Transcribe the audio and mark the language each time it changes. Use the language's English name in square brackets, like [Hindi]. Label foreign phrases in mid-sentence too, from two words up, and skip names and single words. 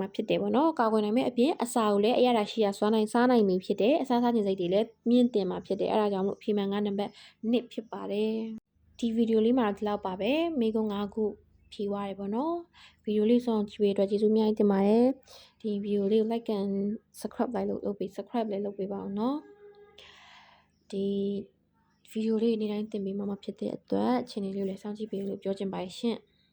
[Burmese] ဖြစ်တယ်ပေါ့နော်။ကာကွယ်နိုင်မဲ့အပြင်အစာကိုလည်းအရသာရှိရစားနိုင်ပြီဖြစ်တယ်။အစားစားခြင်းစိတ်တွေလည်းမြင့်တင်မှာဖြစ်တယ်။အဲဒါကြောင့်မို့အဖေမန်ကနံပါတ်2ဖြစ်ပါတယ်။ဒီဗီဒီယိုလေးမှာတော့ဒီလောက်ပါပဲ။မိကုန်း5ခုဖြေသွားတယ်ပေါ့နော်။ဗီဒီယိုလေးဆုံးကြည့်ပေးအတွက်ကျေးဇူးအများကြီးတင်ပါတယ်။ဒီဗီဒီယိုလေးကို [English] like and subscribe [Burmese] လိုက်လုပ်ပေး subscribe လည်းလုပ်ပေးပါအောင်နော်ဒီဗီဒီယိုလေးနေ့တိုင်းတင်ပေးမှာဖြစ်တဲ့အတွက် channel လေးကိုလည်းစောင့်ကြည့်ပေးလို့ပြောချင်ပါတယ်ရှင်